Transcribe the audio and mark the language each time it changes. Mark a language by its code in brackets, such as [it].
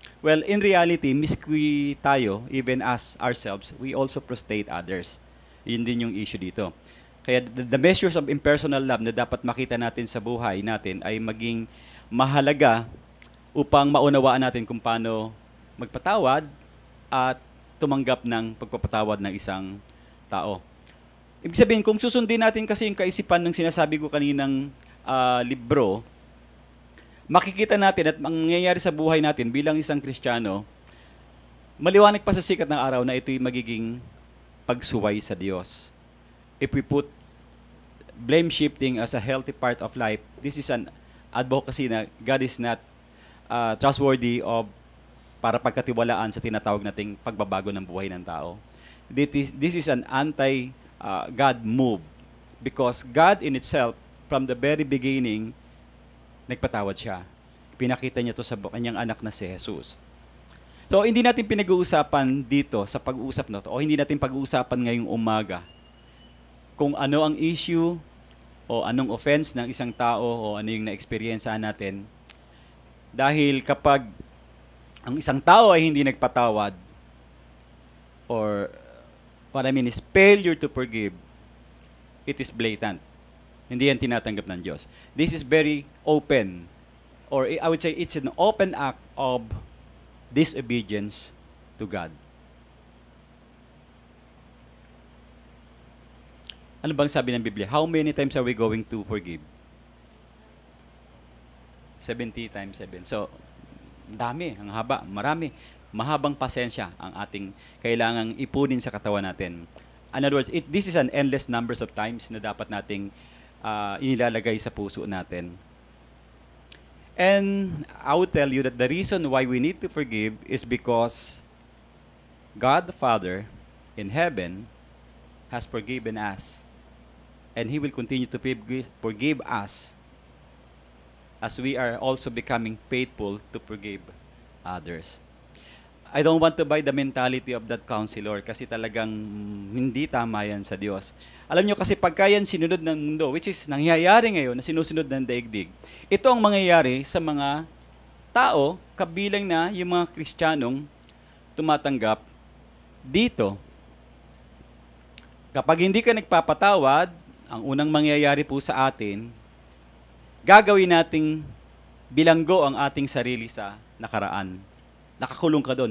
[en] Well, in reality, [tl] miski tayo, [en] even as ourselves, we also prostrate others. [tl] Yun din yung issue dito. Kaya [en] the measures of impersonal love [tl] na dapat makita natin sa buhay natin ay maging mahalaga upang maunawaan natin kung paano magpatawad at tumanggap ng pagpapatawad ng isang tao. Ibig sabihin, kung susundin natin kasi yung kaisipan ng sinasabi ko kaninang libro, makikita natin at mangyayari sa buhay natin bilang isang Kristiyano, maliwanag pa sa sikat ng araw na ito'y magiging pagsuway sa Diyos. [en] If we put blame shifting as a healthy part of life, this is an advocacy na God is not trustworthy [tl] para pagkatiwalaan sa tinatawag nating pagbabago ng buhay ng tao. [en] This is an anti-God move because God in itself, from the very beginning, [tl] nagpatawad siya. Pinakita niya to sa kanyang anak na si Jesus. So, hindi natin pinag-uusapan dito sa pag-uusap na to, o hindi natin pag-uusapan ngayong umaga kung ano ang issue o anong offense ng isang tao o ano yung na-experiencehan natin. Dahil kapag ang isang tao ay hindi nagpatawad, [en] or what I mean is failure to forgive, it is blatant. [tl] Hindi yan tinatanggap ng Diyos. [en] This is very open, or I would say it's an open act of disobedience to God. [tl] Ano bang sabi ng Biblia? [en] How many times are we going to forgive? [tl] 70 times 7. So, dami, ang haba, marami. Mahabang pasensya ang ating kailangang ipunin sa katawan natin. [en] In other words, this is an endless numbers of times [tl] na dapat nating inilalagay sa puso natin. [en] And I would tell you that the reason why we need to forgive is because God the Father in heaven has forgiven us. And He will continue to forgive us as we are also becoming faithful to forgive others. I don't want to buy the mentality of that counselor [tl] kasi talagang hindi tama yan sa Diyos. Alam nyo kasi pagka yan sinunod ng mundo, which is nangyayari ngayon na sinusunod ng daigdig, ito ang mangyayari sa mga tao, kabilang na yung mga Kristiyanong tumatanggap dito. Kapag hindi ka nagpapatawad, ang unang mangyayari po sa atin, gagawin nating bilanggo ang ating sarili sa nakaraan. Nakakulong ka doon.